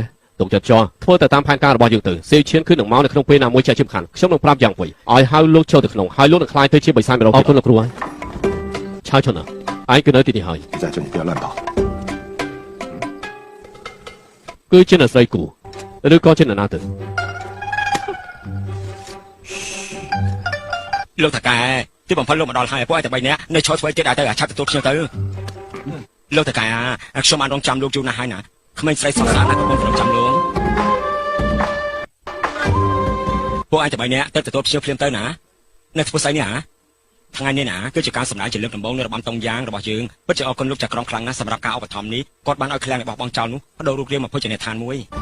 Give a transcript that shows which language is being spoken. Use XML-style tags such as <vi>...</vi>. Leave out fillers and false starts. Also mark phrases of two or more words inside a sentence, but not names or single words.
<km>ទុកចិត្តចោះធ្វើទៅតាមផែនការរបស់យើងទៅសៀវឈៀនគឺនឹងមកនៅក្នុងពេលណាមួយចាស់ជាសំខាន់ខ្ញុំនឹងប្រាប់យ៉ាងវិញឲ្យហៅលោកចូលទៅក្នុងហើយលោកនឹងខ្លាយទៅជាបិសាចម្ដងអរគុណលោកគ្រូហើយឆាវឈុនឯងគឺនៅទីនេះហើយ</km> <zh>在这里不要乱跑</zh> <km>គឺជាអ្នកស្រីគូឬក៏ជាអ្នកណាទៅ លោកតាកែទីបំផុតលោកមកដល់ហើយពួកឯងតែ3នាក់នៅឈរធ្វើទៀតឲ្យទៅអាឆាប់ទទួលខ្ញុំទៅលោកតាកែខ្ញុំបានរងចាំលោកយូរណាស់ហើយណាក្មេងស្រីសស្អាតណាស់ក៏បានរងចាំលោកពួកឯងតែ3នាក់ទៅទទួលខ្ញុំភ្លាមទៅណានៅធ្វើស្អីនេះហ៎ថ្ងៃនេះណាគឺជាការសម្ដែងជាលើកដំបូងនៃរបាំតុងយ៉ាងរបស់យើងពិតជាអរគុណលោកចក្រមខ្លាំងណាស់សម្រាប់ការឧបត្ថម្ភនេះគាត់បានឲ្យឃ្លាំងរបស់បងចៅនោះបដូររូបរាងមកភោជនីយដ្ឋានមួយ</km>